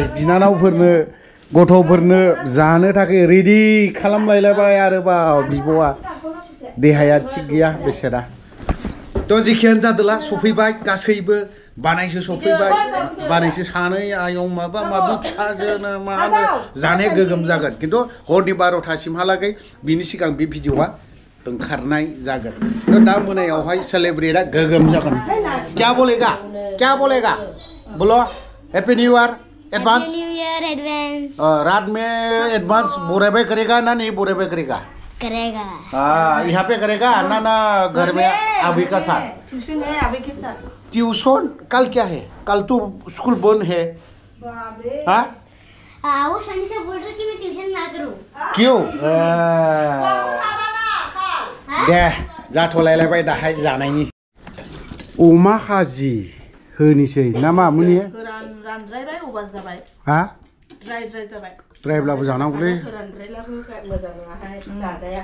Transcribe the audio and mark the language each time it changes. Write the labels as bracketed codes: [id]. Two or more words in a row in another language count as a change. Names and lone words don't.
[brx] बिनानावफोरनो गथ'फोरनो जानो थाखाय रेडि खालामलायलायबाय आरोबाव बिब'आ देहाया थिग गैया बेसेरा थ' जेखियानो जादोला सफैबाय गासैबो बानायसो सफैबाय बानायसो सानै आयं माबा माबि फिसाजोनो मा होनो जानाया गोगोम जागोन खिन्थु हरनि 12थासिमहालागै बिनि सिगां बे भिडिअआ ओंखारनाय जागोन दा मोनायावहाय सेलेब्रेटआ गोगोम जागोन [hi] क्या बोलेगा बोलो [en] happy new year advance [hi] रात में एडवांस बोरेबे करेगा ना नहीं बोरेबे करेगा यहाँ पे करेगा ना घर में अभी का साथ ट्यूशन है अभी के साथ ट्यूशन कल क्या है कल तो स्कूल बंद है हाँ वो शनि से बोल रहे कि मैं ट्यूशन ना करूं [brx] क्यों दे जाथ'लायलायबाय दाहाय जानायनि अमा खाजि होनिसै ना मा मुनि रानद्रायबाय अभार जाबाय हा ड्राय जाबाय ड्रायब्लाबो जानांगौलै रानद्रायलाबो मोजां नङाहाय जाजाया